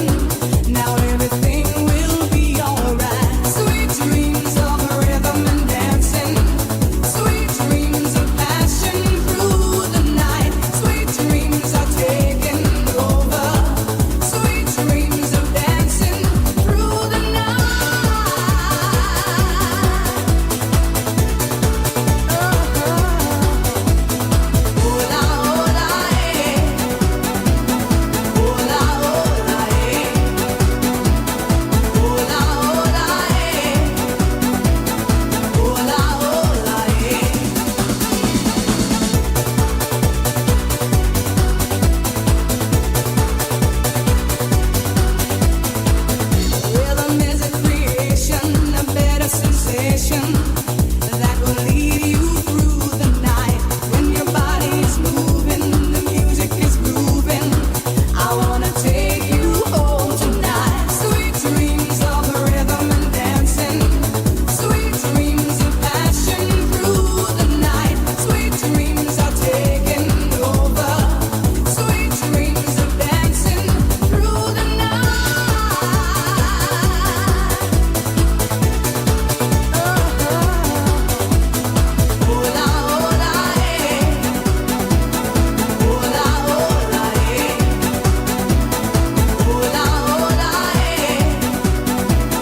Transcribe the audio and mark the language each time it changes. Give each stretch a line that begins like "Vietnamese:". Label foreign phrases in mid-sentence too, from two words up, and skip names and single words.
English: Now everything will be alright. Sweet dreams of rhythm and dancing, sweet dreams of passion through the night. Sweet dreams are taking over. Sweet dreams of dancing through the night.
Spanish: Hola, hola, eh. Hola, hola, eh. Hola, hola, eh. Hola, hola, eh.
English: Rhythm is a creation, a better sensation that will lead you through the night. When your body is moving, the music is grooving. I wanna take you home tonight. Sweet dreams of rhythm and dancing, sweet dreams of passion through the night. Sweet dreams are taking over. Sweet dreams of dancing through the night.
Spanish: Hola, hola, eh. Hola, hola, eh. Hola, hola, eh.